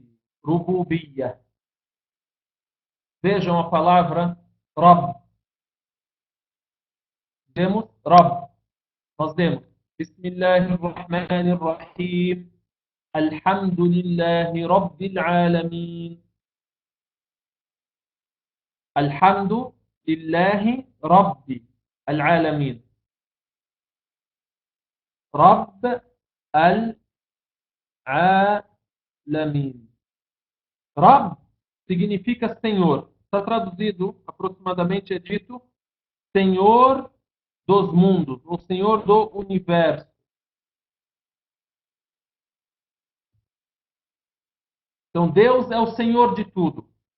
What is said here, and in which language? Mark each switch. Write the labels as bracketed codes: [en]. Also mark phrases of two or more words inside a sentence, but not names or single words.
[pt] Rububiyya. Vejam a palavra Rabb. Demos Rabb. Nós demos Bismillahirrahmanirrahim. [ar] الحمد لله رب العالمين. الحمد لله رب عالمين. رب العالمين. [pt] Rabb significa Senhor. Está traduzido, aproximadamente é dito, Senhor dos mundos, o Senhor do universo. Então, Deus é o Senhor de tudo.